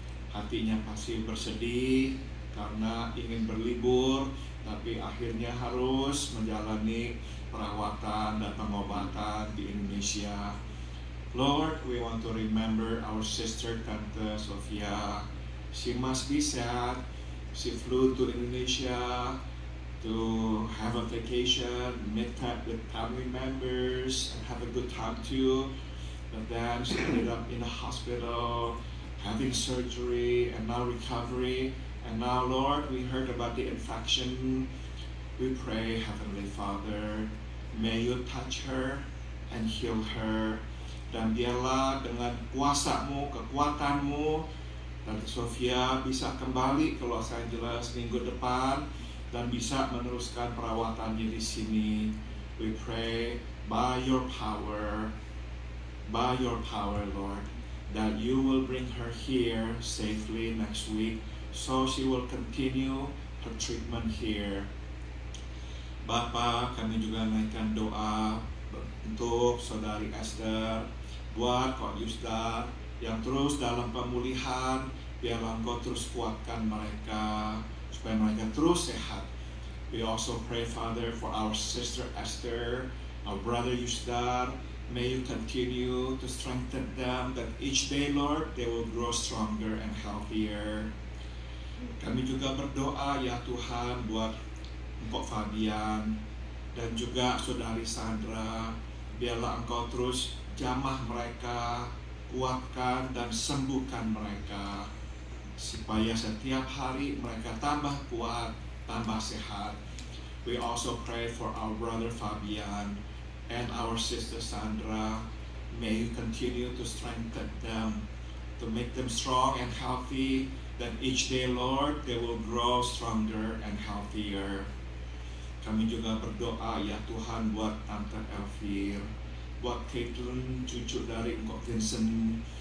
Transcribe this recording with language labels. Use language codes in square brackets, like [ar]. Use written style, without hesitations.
[id] Hatinya pasti bersedih karena ingin berlibur, tapi akhirnya harus menjalani perawatan dan pengobatan di Indonesia. [en] Lord, we want to remember our sister Tante Sofia. She must be sad. She flew to Indonesia to have a vacation, meet up with family members, and have a good time too. But then she ended up in a hospital, having surgery, and now recovery. And now, Lord, we heard about the infection. We pray, Heavenly Father, may you touch her and heal her. [id] Dan biarlah dengan kuasa-Mu, kekuatan-Mu, Tante Sofia bisa kembali ke Los Angeles minggu depan dan bisa meneruskan perawatannya di sini. [en] We pray by your power, Lord, that you will bring her here safely next week, so she will continue her treatment here. [id] Bapak, kami juga naikkan doa untuk Saudari Esther, buat Kok Yusdar yang terus dalam pemulihan. Biarlah Engkau terus kuatkan mereka supaya mereka terus sehat. [en] We also pray, Father, for our sister Esther, our brother Yusdar. May you continue to strengthen them, that each day, Lord, they will grow stronger and healthier. [id] Kami juga berdoa, ya Tuhan, buat Mpok Fabian dan juga Saudari Sandra. Biarlah Engkau terus jamah mereka, kuatkan dan sembuhkan mereka, supaya setiap hari mereka tambah kuat, tambah sehat. [en] We also pray for our brother Fabian and our sister Sandra. May you continue to strengthen them, to make them strong and healthy, that each day, Lord, they will grow stronger and healthier. [id] Kami juga berdoa, ya Tuhan, buat Tante Elvir, buat Caitlin, cucu dari Engkau Vincent.